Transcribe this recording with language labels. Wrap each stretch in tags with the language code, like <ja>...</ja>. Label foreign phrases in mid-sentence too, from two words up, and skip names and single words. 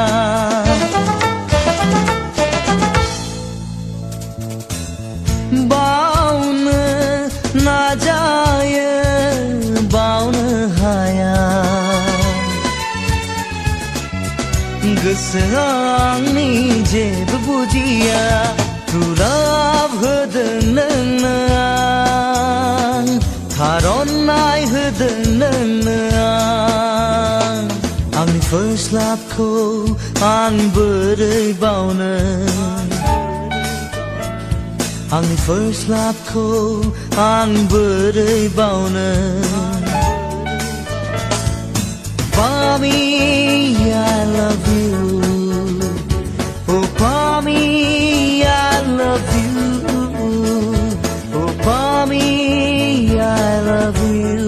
<brx>बावनो ना जायो बावनो हाया गोसोआ आंनि जेबो बुजिया दुलाब होदों नोंनो आं थार'नाय होदों नोंनो आंनि</brx> <en>first love</en> <brx>खौ आं बोरै बावनो आंनि</brx> <en>first love</en> <brx>खौ आं बोरै बावनो</brx> <en>Mommy, I love you. Oh, mommy, I love you. Oh, mommy, I love you.</en>